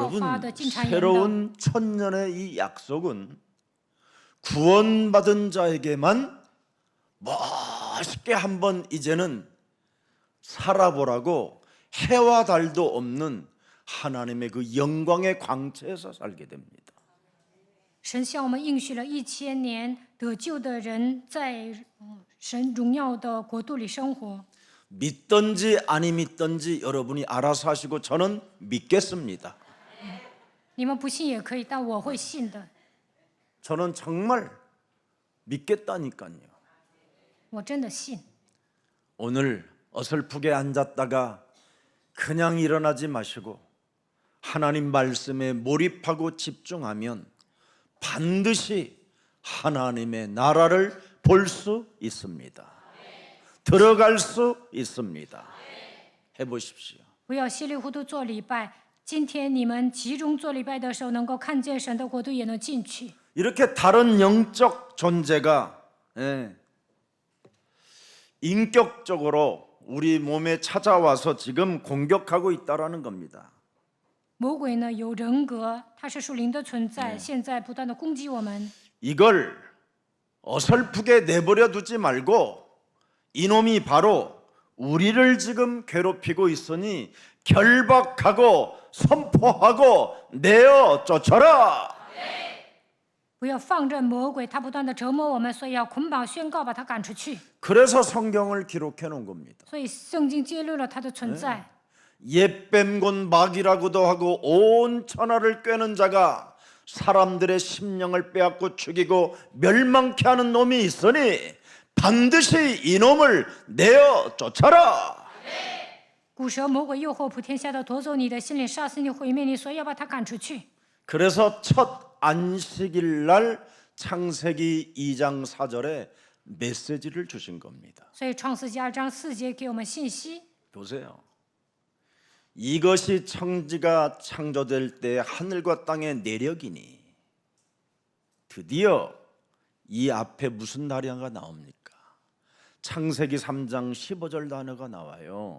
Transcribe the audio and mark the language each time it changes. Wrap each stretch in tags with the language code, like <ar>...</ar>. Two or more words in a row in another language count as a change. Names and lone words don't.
<ko>여러분</ko> <zh>发的，进谗言的。</zh> <ko>새로운 1000년의 이 약속은 구원받은 자에게만 멋있게 한번 이제는 살아보라고 해와 달도 없는 하나님의 그 영광의 광채에서 살게 됩니다.</ko> <zh>神向我们应许了1000年，得救的人在神荣耀的国度里生活。</zh> <ko>믿든지 아니 믿든지 여러분이 알아서 하시고 저는 믿겠습니다.</ko> <zh>你们不信也可以，但我会信的。</zh> <ko>저는 정말 믿겠다니까요.</ko> <zh>我真的信。</zh> <ko>오늘 어설프게 앉았다가 그냥 일어나지 마시고 하나님 말씀에 몰입하고 집중하면 반드시 하나님의 나라를 볼 수 있습니다. 들어갈 수 있습니다. 해보십시오.</ko> <zh>不要稀里糊涂做礼拜。今天你们集中做礼拜的时候，能够看见神的国度，也能进去。</zh> <ko>이렇게 다른 영적 존재가 인격적으로 우리 몸에 찾아와서 지금 공격하고 있다라는 겁니다.</ko> <zh>魔鬼呢有人格，它是属灵的存在，现在不断的攻击我们。</zh> <ko>이걸 어설프게 내버려 두지 말고 이놈이 바로 우리를 지금 괴롭히고 있으니 결박하고 선포하고 내어 쫓아라.</ko> <zh>不要放任魔鬼，他不断的折磨我们，所以要捆绑宣告，把他赶出去。</zh> <ko>그래서 성경을 기록해 놓은 겁니다.</ko> <zh>所以圣经揭露了他的存在。</zh> <ko>옛뱀곤 마귀라고도 하고 온 천하를 꿰는 자가 사람들의 심령을 빼앗고 죽이고 멸망케 하는 놈이 있으니 반드시 이놈을 내어 쫓아라.</ko> <zh>古蛇魔鬼诱惑普天下的夺走你的心灵，杀死你，毁灭你，所以要把他赶出去。</zh> <ko>그래서 첫 안식일 날 창세기 2장 4절에 메시지를 주신 겁니다.</ko> <zh>所以创世纪2章4节给我们信息。</zh> <ko>보세요. 이것이 천지가 창조될 때 하늘과 땅의 내력이니 드디어 이 앞에 무슨 단어가 나옵니까? 창세기 3장 15절 단어가 나와요.</ko>